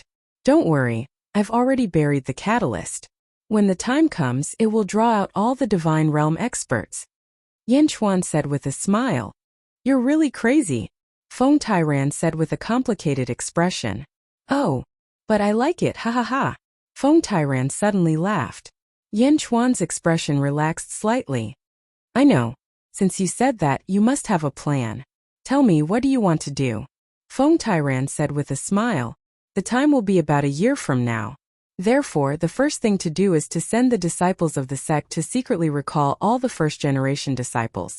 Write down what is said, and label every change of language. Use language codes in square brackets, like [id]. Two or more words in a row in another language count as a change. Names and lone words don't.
[en] Don't worry, I've already buried the catalyst. When the time comes, it will draw out all the Divine Realm experts. Yin Chuan said with a smile. You're really crazy. Feng Tyrant said with a complicated expression. Oh, but I like it, ha ha ha. Feng Tyrant suddenly laughed. Yin Chuan's expression relaxed slightly. I know. Since you said that, you must have a plan. Tell me, what do you want to do? Feng Tyrant said with a smile. The time will be about a year from now. Therefore, the first thing to do is to send the disciples of the sect to secretly recall all the first-generation disciples.